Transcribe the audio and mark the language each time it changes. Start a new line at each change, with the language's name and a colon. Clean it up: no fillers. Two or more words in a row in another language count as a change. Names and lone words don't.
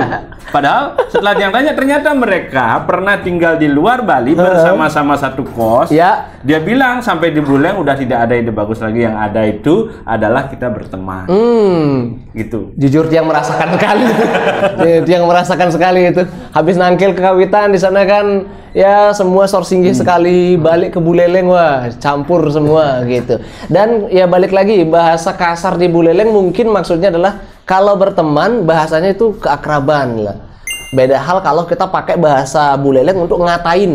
Indonesian: Padahal setelah yang tanya ternyata mereka pernah tinggal di luar Bali bersama-sama satu kos. Ya. Dia bilang sampai di Buleleng udah tidak ada ide bagus lagi, yang ada itu adalah kita berteman. Gitu. Jujur dia merasakan sekali. Dia merasakan sekali itu. Habis nangkil ke Kawitan di sana kan ya semua sorsinggih sekali, balik ke Buleleng wah campur semua gitu. Dan ya balik lagi bahasa kasar di Buleleng mungkin maksudnya adalah kalau berteman bahasanya itu keakraban lah. Beda hal kalau kita pakai bahasa Buleleng untuk ngatain.